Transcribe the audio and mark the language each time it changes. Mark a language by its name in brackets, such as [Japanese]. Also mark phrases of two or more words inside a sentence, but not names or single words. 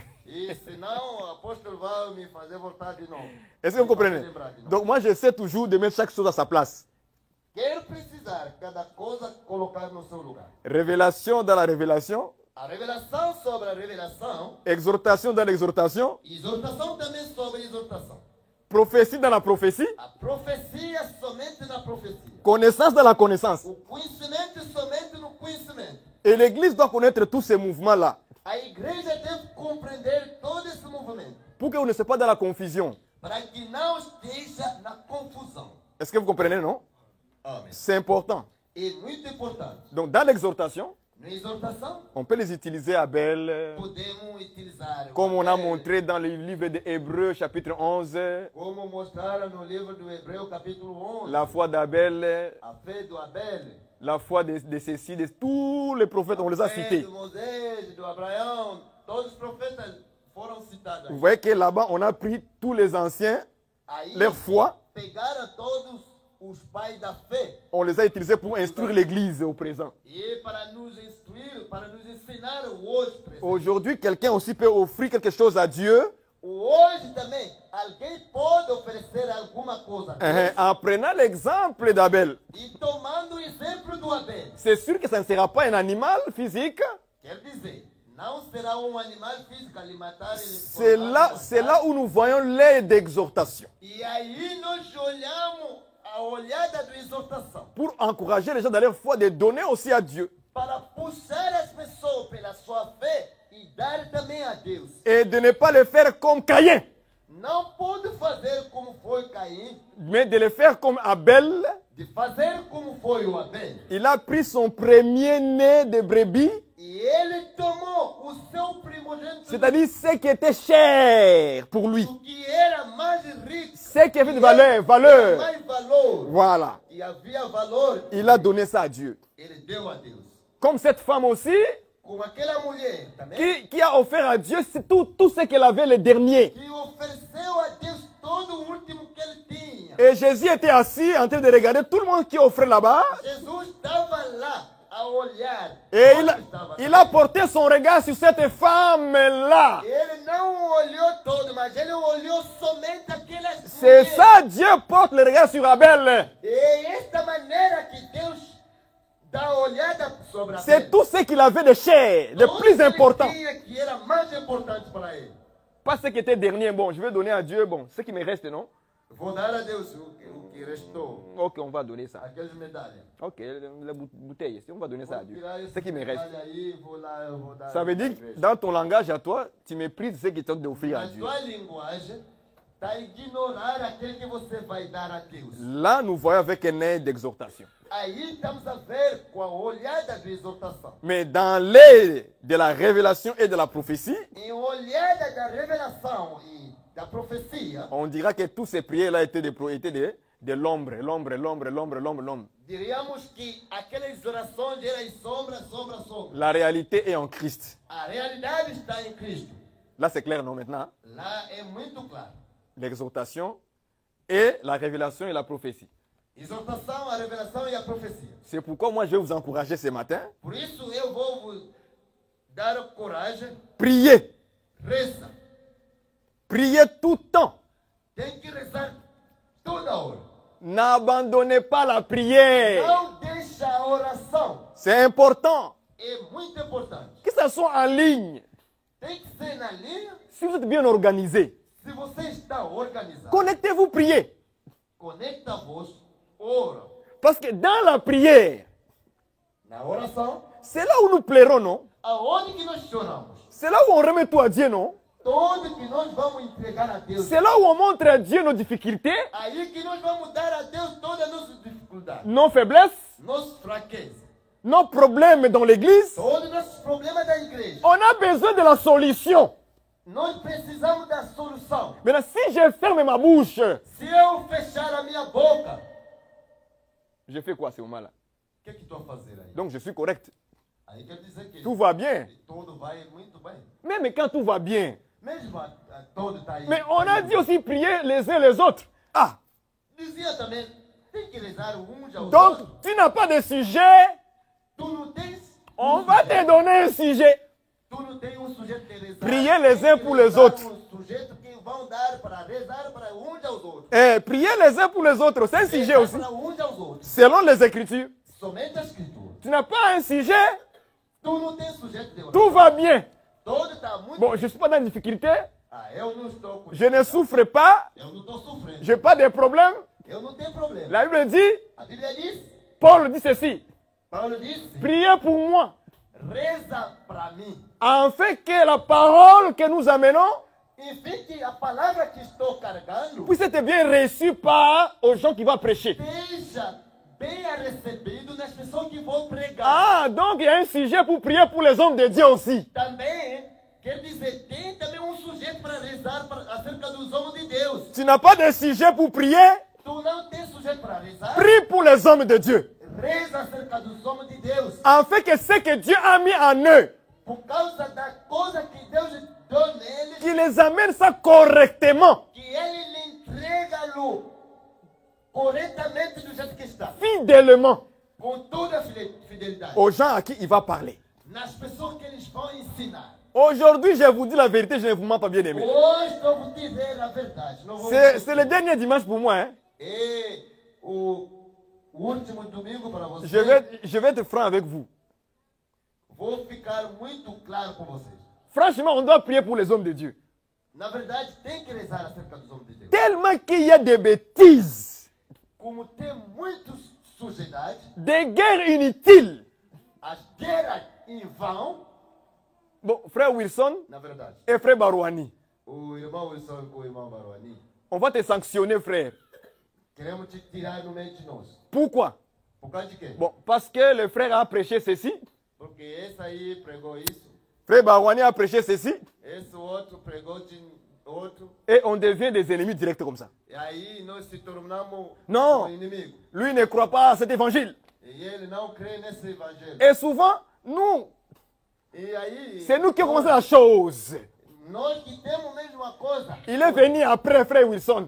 [Portuguese] E senão o apóstolo vai me fazer voltar de novo. [French] Est-ce que vous comprenez? Donc, moi, j'essaie toujours de mettre chaque chose à sa place. [Portuguese] Quero precisar cada coisa colocar no seu lugar. [French] Révélation dans la révélation, [Portuguese] A revelação sobre a revelação, [French] exhortation dans l'exhortation, [Portuguese] exortação também sobre a exortação. [French] prophétie dans la prophétie, [Portuguese] A profecia somente na profecia. [French] connaissance dans la connaissance. [Portuguese] O conhecimento somente no conhecimento. [French] Et l'Église doit connaître tous ces mouvements-là [Portuguese] A igreja deve compreender todo esse movimento [French] pour qu'on ne soit pas dans la confusion. [Portuguese] para que não esteja na confusão. [French] Est-ce que vous comprenez, non? [Portuguese] Amém. [French] C'est important. [Portuguese] É muito importante. [French] Donc, dans l'exhortation, [Portuguese] Na exortação, [French] on peut les utiliser à Abel, [Portuguese] podemos utilizar [French] comme on a montré dans le livre de Hébreux, chapitre 11, [Portuguese] como mostraram no livro do Hebreu, capítulo 11, [French] la foi d'Abel, [Portuguese] a fé do Abel, [French] la foi de Cécile, de tous les prophètes, on les a [Portuguese] a fé [French] cités. [Portuguese] do Moisés, do Abraão, todos os profetas foram citados. [French] Vous voyez que là-bas, on a pris tous les anciens, [Portuguese] Aí, [French] leur foi, [Portuguese] pegaram todos os pais da fé [French] on les a utilisés pour instruire l'Église au présent. [Portuguese] e para nos instruir, para nos ensinar o hoje presente. [French] Aujourd'hui, quelqu'un aussi peut offrir quelque chose à Dieu [Portuguese] O hoje também, alguém pode oferecer alguma coisa a Deus. [French] en prenant l'exemple d'Abel. [Portuguese] E tomando o exemplo do Abel. [French] C'est sûr que ça ne sera pas un animal physique. [Portuguese] Quer dizer, não será animal físico ali matar ele. [French] C'est là où nous voyons l'aide d'exhortation. [Portuguese] E aí nós olhamos a olhada da exortação [French] Pour encourager les gens dans leur foi, de donner aussi à Dieu. [Portuguese] para puxar as pessoas pela sua fé e dar também a Deus. [French] Et de ne pas le faire comme Caïn, [Portuguese] Não pode fazer como foi Caim, [French] mais de le faire comme Abel. [Portuguese] de fazer como foi o Abel. [French] Il a pris son premier-né de brebis, [Portuguese] E ele tomou o seu primogênito, [French] c'est-à-dire ce qui était cher pour lui, [Portuguese] o que era mais rico, [French] ce qui avait de [Portuguese] e [French] valeur, valeur. [Portuguese] mais valor, [French] Voilà. [Portuguese] e havia valor, [French] Il a donné ça à Dieu. [Portuguese] ele deu a Deus. [French] Comme cette femme aussi, [Portuguese] Com aquela mulher também, [French] qui a offert à Dieu tout ce qu'elle avait, le dernier. [Portuguese] que ofereceu a Deus todo o último que ele tinha. [French] Et Jésus était assis en train de regarder tout le monde qui offrait là-bas. [Portuguese] Jesus estava lá a olhar. [French] Et [Portuguese] Onde estava? [French] il a porté son regard sur cette femme-là. [Portuguese] Ele não olhou todo, mas ele olhou somente aquelas [French] C'est [Portuguese] mulheres. [French] ça, Dieu porte le regard sur Abel. [Portuguese] E esta maneira que Deus dá a olhada sobre a [French] C'est tout ce qu'il avait de cher, de plus important. [Portuguese] que era mais importante para ele. [French] Pas ce qui était dernier. Bon, je vais donner à Dieu, bon, ce qui me reste, non? [Portuguese] Vou dar a Deus o que restou, [French] Ok, on va donner ça. [Portuguese] aquelas medalhas. [French] Ok, la bouteille, on va donner ça à Dieu. [Portuguese] Tirar [French] Ce qui me reste. [Portuguese] medalha aí, vou lá, eu vou dar [French] Ça veut dire que dans ton langage à toi, tu méprises ce qui t'ont d'offrir à [Portuguese] Na [French] Dieu. [Portuguese] sua linguagem, está ignorar aquele que você vai dar a Deus. [French] Là, nous voyons avec un aide d'exhortation. [Portuguese] Aí estamos a ver com a olhada de exortação. [French] Mais dans l'aide de la révélation et de la prophétie, [Portuguese] Em olhada da revelação e da profecia, [French] on dira que tous ces prières-là étaient de l'ombre, l'ombre. [Portuguese] diríamos que aquelas orações eram sombra, sombra, sombra. [French] La réalité est en Christ. [Portuguese] A realidade está em Cristo. [French] Là, c'est clair, non, maintenant? [Portuguese] Lá é muito claro. [French] L'exhortation et la révélation et la prophétie. [Portuguese] Exortação, a revelação e a profecia. [French] C'est pourquoi moi, je vais vous encourager ce matin. [Portuguese] Por isso eu vou vos dar coragem, [French] Priez. [Portuguese] reza. [French] Priez tout le temps. [Portuguese] Tem que rezar toda hora. [French] N'abandonnez pas la prière. [Portuguese] Não deixa a oração. [French] C'est important. [Portuguese] É muito importante. [French] Que ça soit en ligne. [Portuguese] Tem que ser na linha. [French] Si vous êtes bien organisé, [Portuguese] Se você está organizado, [French] connectez-vous, priez. [Portuguese] conecta-vos, ora. [French] Parce que dans la prière, [Portuguese] Na oração, [French] c'est là où nous plairons, non? [Portuguese] aonde que nós choramos? [French] C'est là où on remet tout à Dieu, non? [Portuguese] Onde que nós vamos entregar a Deus? [French] C'est là où on montre à Dieu nos difficultés, [Portuguese] Aí que nós vamos dar a Deus todas as nossas dificuldades, [French] nos faiblesses, [Portuguese] nossas fraquezas, [French] nos problèmes dans l'église. [Portuguese] todos os nossos problemas da igreja. [French] On a besoin de la solution. [Portuguese] Nós precisamos da solução. [French] Maintenant, si je ferme ma bouche, [Portuguese] Se eu fechar a minha boca, [French] je fais quoi à ce moment-là? [Portuguese] o que tu vai fazer aí? [French] Donc je suis correct. [Portuguese] Aí quer dizer que [French] Tout va bien. [Portuguese] tudo vai muito bem. [French] Même quand tout va bien. [Portuguese] Mesmo todo está aí. [French] Mais on a dit aussi prier les uns les autres. Ah, [Portuguese] Dizia também, tem que rezar uns aos [French] donc [Portuguese] outros. [French] tu n'as pas de sujet, [Portuguese] Tu não tens [French] on va te donner un sujet. [Portuguese] Tu não tens sujeito de rezar. [French] Priez les uns [Portuguese] Tem que [French] pour les [Portuguese] rezar [French] autres. [Portuguese] Sujeito que vão dar para rezar para uns aos outros. [French] Prier les uns pour les autres, c'est un sujet [Portuguese] Rezar [French] aussi. [Portuguese] para uns aos outros. [French] Selon les Écritures, [Portuguese] Somente a escritura. [French] tu n'as pas un sujet, [Portuguese] Tu não tens sujeito de oração. [French] tout va bien. [Portuguese] Todo está muito [French] Bon, [Portuguese] bem. [French] je ne suis pas dans la difficulté, [Portuguese] Ah, eu não estou com [French] je ne souffre pas, [Portuguese] Eu não estou sofrendo. [French] je n'ai pas de problème. [Portuguese] Eu não tenho problema. [French] La Bible dit, [Portuguese] A Bíblia diz, [French] Paul dit ceci, [Portuguese] Paulo disse, [French] priez pour moi, [Portuguese] reza para mim. [French] afin que la parole que nous amenons [Portuguese] Enfim, que a palavra que estou carregando [French] puisse être bien reçue par aux gens qui vont prêcher. [Portuguese] seja bem recebido nas pessoas que vão pregar. [French] Ah, donc il y a un sujet pour prier pour les hommes de Dieu aussi. [Portuguese] Também, quer dizer, tem também sujeito para rezar acerca dos homens de Deus. [French] Tu n'as pas de sujet pour prier, [Portuguese] Tu não tem sujeito para rezar? [French] prie pour les hommes de Dieu. [Portuguese] Reza acerca dos homens de Deus. [French] Afin que ce que Dieu a mis en eux, [Portuguese] Por causa da coisa que Deus deu neles, [French] qu'il les amène ça correctement, [Portuguese] que ele lhe entrega-lo corretamente do jeito que está. [French] fidèlement, [Portuguese] Com toda a fidelidade. [French] aux gens à qui il va parler. [Portuguese] Nas pessoas que eles vão ensinar. [French] Aujourd'hui, je vous dis la vérité, je ne vous mens pas bien aimé. [Portuguese] Hoje eu vou dizer a verdade. Não vou [French] C'est le dernier dimanche pour moi. Hein. [Portuguese] E o último domingo para vocês. [French] Je vais être franc avec vous. [Portuguese] Vou ficar muito claro com vocês. [French] Franchement, on doit prier pour les hommes de Dieu. [Portuguese] Na verdade, tem que rezar acerca dos homens de Deus. [French] Tellement qu'il y a des bêtises, [Portuguese] Como tem muitas sujidades, [French] des guerres inutiles. [Portuguese] as guerras em vão, [French] Bon, frère Wilson [Portuguese] na verdade. [French] et frère Barouani, [Portuguese] O irmão Wilson com o irmão Baruani, [French] on va te sanctionner, frère. [Portuguese] queremos te tirar no meio de nós. [French] Pourquoi? [Portuguese] Por causa de quê? [French] Bon, parce que le frère a prêché ceci, [Portuguese] Porque esse aí pregou isso, [French] frère Barouani a prêché ceci, [Portuguese] esse outro pregou de outro, [French] et on devient des ennemis directs comme ça. [Portuguese] e aí nós se tornamos Não. um inimigo. [French] Lui ne croit pas à cet évangile. [Portuguese] E ele não crê nesse evangelho. [French] Et souvent, nous, [Portuguese] E aí, [French] c'est nous qui avons commencé la chose. [Portuguese] nós que temos mesmo a coisa. [French] Il est venu après, frère Wilson.